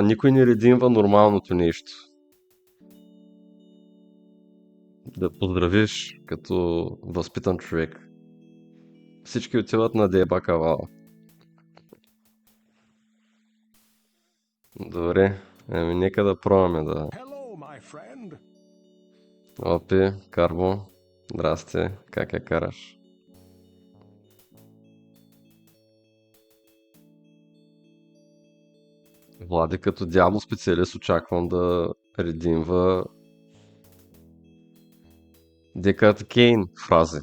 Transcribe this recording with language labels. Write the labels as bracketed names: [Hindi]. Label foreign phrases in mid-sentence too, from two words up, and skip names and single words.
[Bulgarian] Никой не редимва нормалното нещо. Да поздравиш като възпитан човек. Всички отиват на деба кавала. Добре. Ами нека да пробваме да... [English] Hello, my friend. [Bulgarian] Опи, Карбо. Здрасти. Как я караш? Влади като дявол специалист очаквам да редимва Декът Кейн фрази.